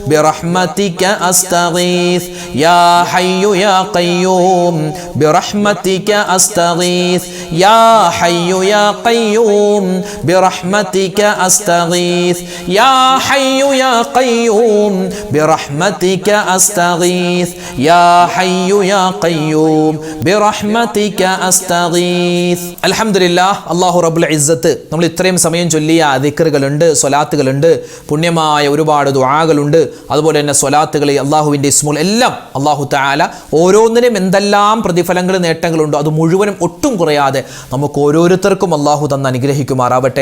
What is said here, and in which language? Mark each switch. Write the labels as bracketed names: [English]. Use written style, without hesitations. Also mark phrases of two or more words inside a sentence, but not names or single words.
[Arabic] برحمتك أستغيث يا حي يا قيوم برحمتك أستغيث يا حي يا قيوم برحمتك أستغيث يا حي يا قيوم برحمتك أستغيث يا حي يا قيوم برحمتك أستغيث. [Malayalam] അൽഹംദുലില്ലാഹ്, [Arabic] الله رب العزة [Malayalam] നമ്മൾ ഇത്രയും സമയം ചൊല്ലിയ ദിക്റുകളുണ്ട്, സ്വലാത്തുകളുണ്ട്, പുണ്യമായ ഒരുപാട് ദുആകളുണ്ട്. അതുപോലെ തന്നെ സ്വലാത്തുകൾ, അള്ളാഹുവിൻ്റെ ഇസ്മുൽ എല്ലാം [Arabic] الله تعالى [Malayalam] ഓരോന്നിനും എന്തെല്ലാം പ്രതിഫലങ്ങൾ നേട്ടങ്ങളുണ്ടോ അത് മുഴുവനും ഒട്ടും കുറയാതെ നമുക്ക് ഓരോരുത്തർക്കും അല്ലാഹു തന്ന് അനുഗ്രഹിക്കുമാറാവട്ടെ.